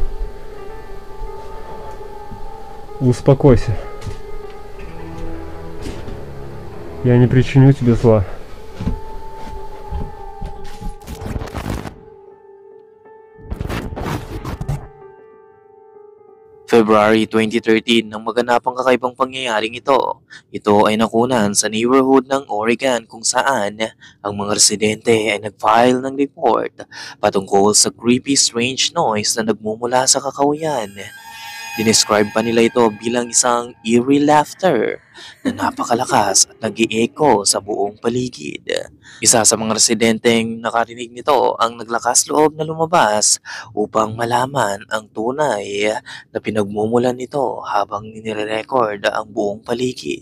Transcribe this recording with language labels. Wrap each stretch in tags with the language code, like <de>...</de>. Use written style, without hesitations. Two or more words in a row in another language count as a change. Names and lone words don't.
<ru>Успокойся. Я не причиню тебе зла.</ru> <tl>February 2013 nang maganap ang kakaibang pangyayaring ito. Ito ay nakunan sa neighborhood ng Oregon kung saan ang mga residente ay nag-file ng report patungkol sa</tl> <en>creepy strange noise</en> <tl>na nagmumula sa kakahuyan. Dinescribe pa nila ito bilang isang</tl> <en>eerie laughter</en> <tl>na napakalakas at nag-i-echo sa buong paligid. Isa sa mga residenteng nakarinig nito ang naglakas loob na lumabas upang malaman ang tunay na pinagmumulan nito habang nire-record ang buong paligid.</tl>